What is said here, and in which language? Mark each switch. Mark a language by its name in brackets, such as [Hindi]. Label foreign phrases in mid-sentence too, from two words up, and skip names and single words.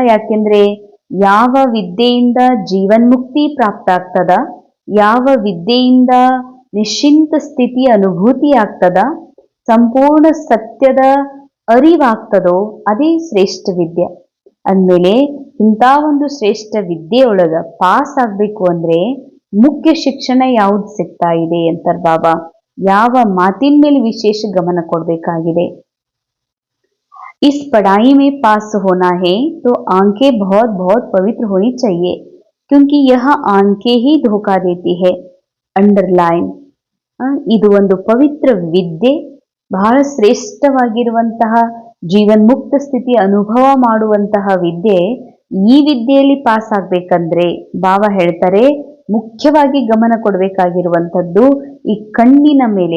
[Kannada] ಯಾಕೆಂದ್ರೆ ಯಾವ ವಿದ್ಯೆಯಿಂದ ಜೀವನ್ಮುಕ್ತಿ ಪ್ರಾಪ್ತ ಆಗ್ತದ, ಯಾವ ವಿದ್ಯೆಯಿಂದ ನಿಶ್ಚಿಂತ ಸ್ಥಿತಿ ಅನುಭೂತಿ ಆಗ್ತದ, ಸಂಪೂರ್ಣ ಸತ್ಯದ ಅರಿವಾಗ್ತದೋ ಅದೇ ಶ್ರೇಷ್ಠ ವಿದ್ಯೆ. ಅಂದಮೇಲೆ ಇಂಥ ಒಂದು ಶ್ರೇಷ್ಠ ವಿದ್ಯೆಯೊಳಗ ಪಾಸ್ ಆಗ್ಬೇಕು ಅಂದ್ರೆ ಮುಖ್ಯ ಶಿಕ್ಷಣ ಯಾವ್ದು ಸಿಗ್ತಾ ಇದೆ ಅಂತಾರೆ ಬಾಬಾ. ಯಾವ ಮಾತಿನ ಮೇಲೆ ವಿಶೇಷ ಗಮನ ಕೊಡಬೇಕಾಗಿದೆ? [Hindi] इस पढ़ाई में पास होना है तो आंखें बहुत बहुत पवित्र होनी चाहिए, क्योंकि यह आंखें ही धोखा देती है. [Kannada] ಅಂಡರ್ಲೈನ್. ಇದು ಒಂದು ಪವಿತ್ರ ವಿದ್ಯೆ, ಬಹಳ ಶ್ರೇಷ್ಠವಾಗಿರುವಂತಹ ಜೀವನ್ಮುಕ್ತ ಸ್ಥಿತಿ ಅನುಭವ ಮಾಡುವಂತಹ ವಿದ್ಯೆ. ಈ ವಿದ್ಯೆಯಲ್ಲಿ ಪಾಸ್ ಆಗ್ಬೇಕಂದ್ರೆ ಬಾಬಾ ಹೇಳ್ತಾರೆ ಮುಖ್ಯವಾಗಿ ಗಮನ ಕೊಡಬೇಕಾಗಿರುವಂಥದ್ದು ಈ ಕಣ್ಣಿನ ಮೇಲೆ.